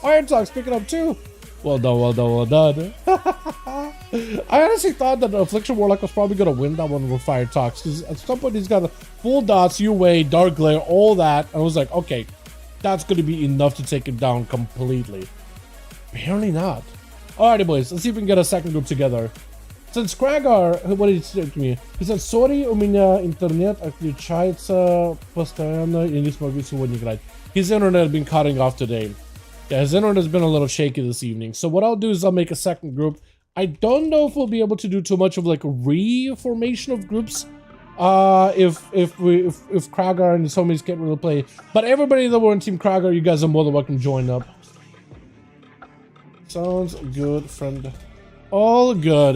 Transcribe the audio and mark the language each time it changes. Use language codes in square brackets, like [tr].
[en] Fire Talks picking up too. Well done, well done, well done. I honestly thought that the Affliction Warlock was probably going to win that one with Fire Talks. Because at some point he's got a full dots, UA, Dark Glare, all that. I was like, okay, that's going to be enough to take him down completely. Apparently not. Alrighty boys, let's see if we can get a second group together. Since Kragar, what did he say to me? He said, sorry, [ru] у меня интернет отключается постоянно и не смогу сегодня играть. [en] His internet has been cutting off today. Yeah, his internet has been a little shaky this evening. So what I'll do is I'll make a second group. I don't know if we'll be able to do too much of like a reformation of groups. If Kragar and his homies can't really play. But everybody that were in Team Kragar, you guys are more than welcome to join up. Sounds good, friend. All good.